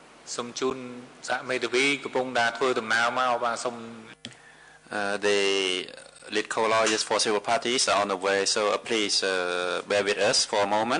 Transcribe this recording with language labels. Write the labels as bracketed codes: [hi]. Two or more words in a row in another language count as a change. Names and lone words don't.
[km] សូមជូនសហមេធាវីកំពុងតែធ្វើដំណើរមកបាទសូម [en] The lead co-lawyers for civil parties are on the way, so please bear with us for a moment.